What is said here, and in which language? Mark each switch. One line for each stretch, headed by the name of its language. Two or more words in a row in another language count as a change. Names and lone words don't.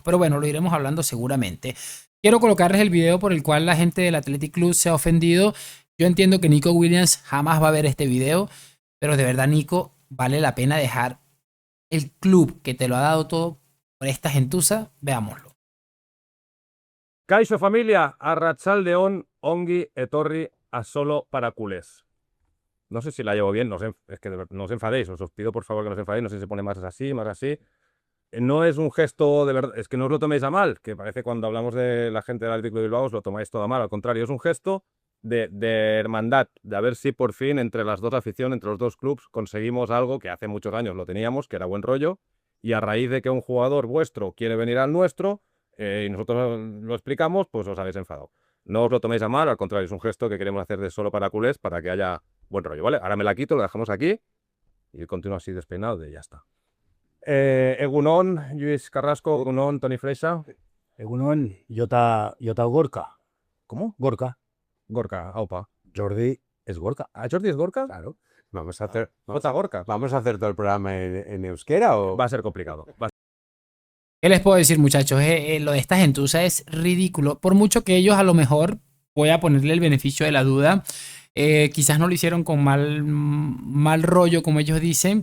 Spanish: Pero bueno, lo iremos hablando seguramente. Quiero colocarles el video por el cual la gente del Athletic Club se ha ofendido. Yo entiendo que Nico Williams jamás va a ver este video, pero de verdad, Nico, vale la pena dejar el club que te lo ha dado todo por esta gentuza. Veámoslo.
Basque: Kaixo familia, arratsaldeon, ongi etorri a solo para culés.
Spanish: No sé si la llevo bien, es que no os enfadéis, os pido por favor que no os enfadéis, no sé si se pone más así, más así. No es un gesto de verdad, es que no os lo toméis a mal, que parece cuando hablamos de la gente del Atlético de Bilbao os lo tomáis todo a mal, al contrario, es un gesto de hermandad, de a ver si por fin entre las dos aficiones, entre los dos clubes, conseguimos algo que hace muchos años lo teníamos, que era buen rollo, y a raíz de que un jugador vuestro quiere venir al nuestro, y nosotros lo explicamos, pues os habéis enfadado. No os lo toméis a mal, al contrario, es un gesto que queremos hacer de solo para culés, para que haya buen rollo, ¿vale? Ahora me la quito, lo dejamos aquí, y continúo así despeinado de ya está.
Basque: Egunon, Lluís Carrasco, Egunon, Toni Freixa. Egunon, Jota Gorka. ¿Cómo? Gorka. Gorka, aupa.
Spanish: Jordi es Gorka. ¿Ah, Jordi es Gorka? Claro. Vamos a hacer, Jota Gorka. ¿Vamos a hacer todo el programa en euskera o...? Va a ser complicado. ¿Qué les puedo decir, muchachos? Lo de esta gentuza es ridículo. Por mucho que ellos a lo mejor, voy a ponerle el beneficio de la duda, quizás no lo hicieron con mal rollo, como ellos dicen.